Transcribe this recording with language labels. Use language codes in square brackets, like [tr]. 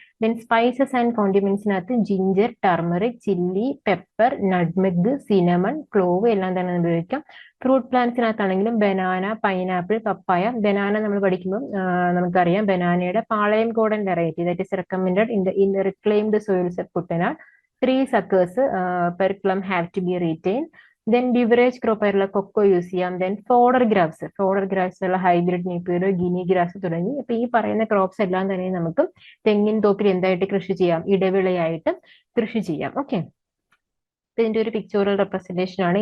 [ml] Then spices and കോണ്ടിമെന്റ്സിനകത്ത് ginger, turmeric, chilli, pepper, nutmeg, cinnamon, clove എല്ലാം തന്നെ ഉപയോഗിക്കാം. Fruit പ്ലാന്റ്സിനകത്താണെങ്കിലും banana, pineapple, പപ്പായ. Banana നമ്മൾ പഠിക്കുമ്പോൾ നമുക്കറിയാം ബനാനയുടെ പാളയം കോടൻ variety [en] That is recommended in the reclaimed soils of Kuttanad. 3 suckers per plum have to be retained. [ml] Then beverage crop ആയിട്ടുള്ള cocoa use ചെയ്യാം. Then fodder grass ഉള്ള hybrid Napier, guinea grass തുടങ്ങി. അപ്പൊ ഈ പറയുന്ന ക്രോപ്സ് എല്ലാം തന്നെ നമുക്ക് തെങ്ങിൻ തോപ്പിൽ എന്തായിട്ട് കൃഷി ചെയ്യാം? ഇടവിളയായിട്ട് കൃഷി ചെയ്യാം. ഓക്കെ, ഇതിന്റെ ഒരു പിക്ചോറൽ റെപ്രസെന്റേഷൻ ആണ്.